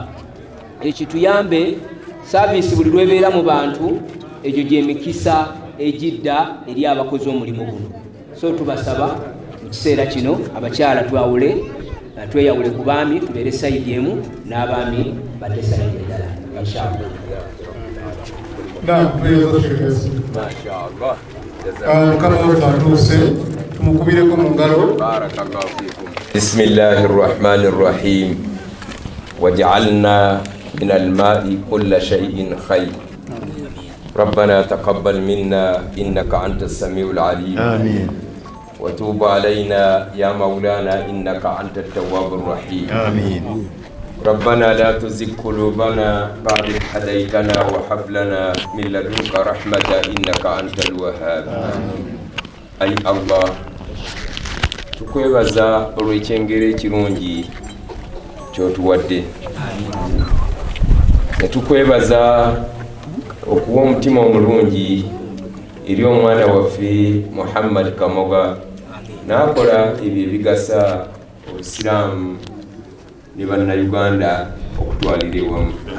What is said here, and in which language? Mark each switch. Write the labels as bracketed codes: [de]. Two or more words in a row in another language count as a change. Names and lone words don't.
[lg] Ekituyambe saavisi buli lwebeera mu bantu egyo gy'emikisa egidda eri abakozi omulimu guno. So tubasaba mu kiseera kino abakyala tweyawule ku baami tubeere sayidi emu n'abaami badde sayidi endala inshallah. [ar] بسم الله الرحمن الرحيم وجعلنا من الماء كل شيء خير ربنا تقبل منا إنك أنت السميع العليم آمين وتوب علينا يا مولانا إنك أنت التواب الرحيم آمين ربنا لا تزغ قلوبنا بعد إذ هديتنا وهب لنا من لدنك رحمة إنك أنت الوهاب أي الله [lg] tukwebaza olw'ekyengero ekirungi kyotuwadde ne tukwebaza okuwa omutima omulungi eri omwana waffe Muhammad Kamoga n'akola ebyo ebigasa obusiraamu ne bannayuganda okutwalira ewamu.